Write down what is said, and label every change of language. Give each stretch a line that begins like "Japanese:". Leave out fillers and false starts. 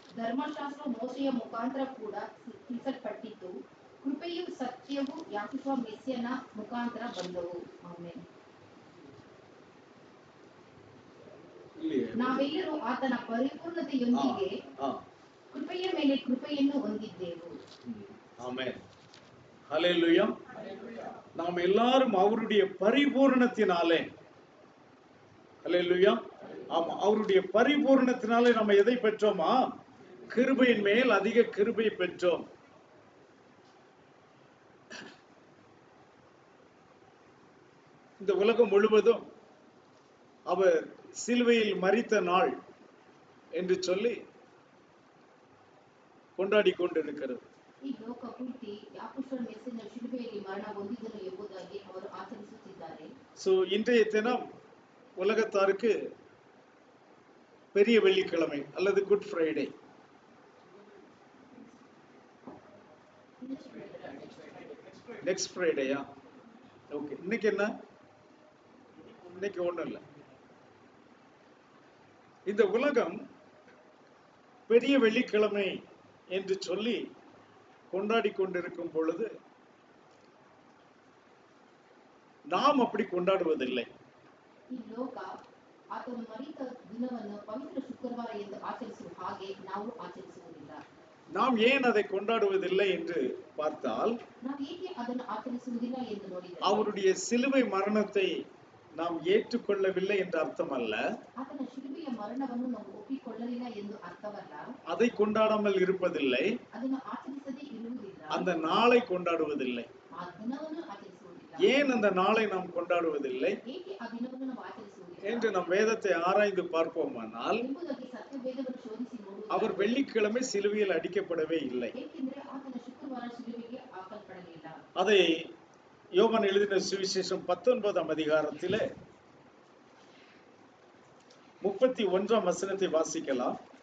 Kannada: ಧರ್ಮಶಾಸ್ತ್ರ ಮೋಶೆಯ ಮುಖಾಂತರ ಕೂಡ ತಿಳಿಸಲ್ಪಟ್ಟಿತು, ಕೃಪೆಯು ಸತ್ಯವೂ ಯಾಕೋಬ ಮೆಸ್ಸಿಯನ ಮುಖಾಂತರ ಬಂದವು. ಆಮೆನ್. ನಾವೆಲ್ಲರೂ ಆತನ ಪರಿಪೂರ್ಣತೆಯೊಂದಿಗೆ ಕೃಪೆಯ ಮೇಲೆ ಕೃಪೆಯನ್ನು ಹೊಂದಿದ್ದೆವು.
Tamil: ஆமென். ஹல்லேலூயா. நாம் எல்லாரும் அவருடைய பரிபூரணத்தினாலே, ஹல்லேலூயா, ஆமா, அவருடைய பரிபூரணத்தினாலே நம்ம எதை பெற்றோமா? கிருபையின் மேல் அதிக கிருபை பெற்றோம். இந்த உலகம் முழுவதும் அவர் சிலுவையில் மரித்த நாள் என்று சொல்லி கொண்டாடி கொண்டிருக்கிறது.
Kannada: ಈ ಲೋಕ ಪೂರ್ತಿ ಯಾಕೋಬ ಮೆಸ್ಸಿಯನ ಶಿಲುಬೆಯಲ್ಲಿ ಮರಣ ಹೊಂದಿದನು ಎಂಬುದಾಗಿ ಅವರು ಆಚರಿಸುತ್ತಿದ್ದಾರೆ.
Tamil: சோ இன்றைய தினம் உலகத்தாருக்கு பெரிய வெள்ளிக்கிழமை அல்லது குட் ஃப்ரைடே. நெக்ஸ்ட் ஃப்ரைடேயா? ஓகே. இன்னைக்கு என்ன? இன்னைக்கு ஒண்ணும் இல்லை. இந்த உலகம் பெரிய வெள்ளிக்கிழமை என்று சொல்லி கொண்டாடி கொண்டிருக்கும் பொழுது நாம் அப்படி கொண்டாடுவதில்லை.
Kannada: ಈ ಲೋಕ ಆತನು ಮರಿದ ದಿನವನ್ನು ಪವಿತ್ರ ಶುಕ್ರವಾರ ಎಂದು ಆಚರಿಸುವ ಹಾಗೆ ನಾವು ಆಚರಿಸುವುದಿಲ್ಲ.
Tamil: நாம் ஏன் அதை கொண்டாடுவதில்லை என்று பார்த்தால்,
Kannada: ನಾವು ಏಕೆ ಅದನ್ನು ಆಚರಿಸುವುದಿಲ್ಲ ಎಂದು ನೋಡಿದರೆ,
Tamil: அவருடைய சிலுவை மரணத்தை நாம் ஏற்றுக்கொள்ளவில்லை என்ற அர்த்தம் அல்ல.
Kannada: ಆತನ ಶಿಲುಬೆಯ ಮರಣವನ್ನು ನಾವು ಒಪ್ಪಿಕೊಳ್ಳಲಿಲ್ಲ ಎಂದು ಅರ್ಥವಲ್ಲ.
Tamil: அதை கொண்டாடாமல் இருப்பதில்லை,
Kannada: ಅದನ್ನು ಆಚರಿಸದೇ ಇರುವುದಿಲ್ಲ,
Tamil: அந்த நாளை கொண்டாடுவதில்லை.
Kannada: ಆ ದಿನವನ್ನು ಆಚರಿಸುವುದಿಲ್ಲ.
Tamil: ஏன் அந்த நாளை நாம் கொண்டாடுவதில்லை
Kannada: ಏಕೆ ಆ ದಿನವನ್ನು ನಾವು ಆಚರಿಸುವುದಿಲ್ಲ
Tamil: என்று நம் வேதத்தை ஆராய்ந்து பார்ப்போமானால்,
Kannada: ಎಂಬುದಾಗಿ ಸತ್ಯವೇದವನ್ನು ಶೋಧಿಸಿ ನೋಡುವುದು.
Tamil: அவர் வெள்ளிக்கிழமை சிலுவையில் அடிக்கப்படவே இல்லை.
Kannada: ಏಕೆಂದರೆ ಆತನ ಶುಕ್ರವಾರ ಶಿಲುಬೆಗೆ ಹಾಕಲ್ಪಡಲಿಲ್ಲ.
Tamil: அதை யோவான் எழுதின சுவிசேஷம் 19ஆம் அதிகாரத்திலே 31ஆம் வசனத்தை வாசிக்கலாம்.